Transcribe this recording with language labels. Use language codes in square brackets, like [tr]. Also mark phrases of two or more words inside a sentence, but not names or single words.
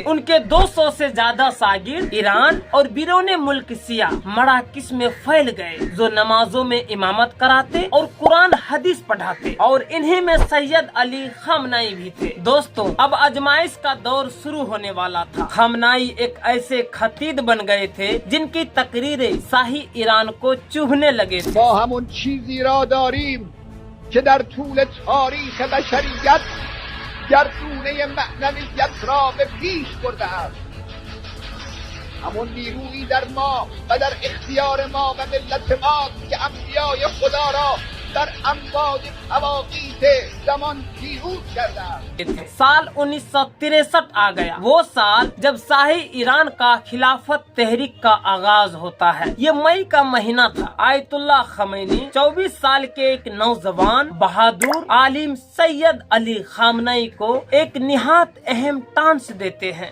[ur] ان کے 200 سے زیادہ شاگرد ایران اور بیرونِ ملک سیا مراکس میں پھیل گئے، جو نمازوں میں امامت کراتے اور قرآن حدیث پڑھاتے، اور انہیں میں سید علی خامنہ ای بھی تھے. دوستوں، اب آزمائش کا دور شروع ہونے والا تھا. خامنہ ای ایک ایسے خطیب بن گئے تھے جن کی تقریریں شاہی ایران کو چبھنے لگے تھے. [fa] ما همون چیزی را داریم که در طول تاریخ بشریت گردونه معنویت را به پیش برده است. همون نیرویی در ما و در اختیار ما و ملت ما که انبیای خدا را در امواج مواقیت زمان پیروز کردند. [ur] سال 1963 آ گیا، وہ سال جب شاہی ایران کا خلافت تحریک کا آغاز ہوتا ہے. یہ مئی کا مہینہ تھا. آیت اللہ خمینی 24 سال کے ایک نوجوان بہادر عالم سید علی خامنئی کو ایک نہایت اہم ٹانس دیتے ہیں.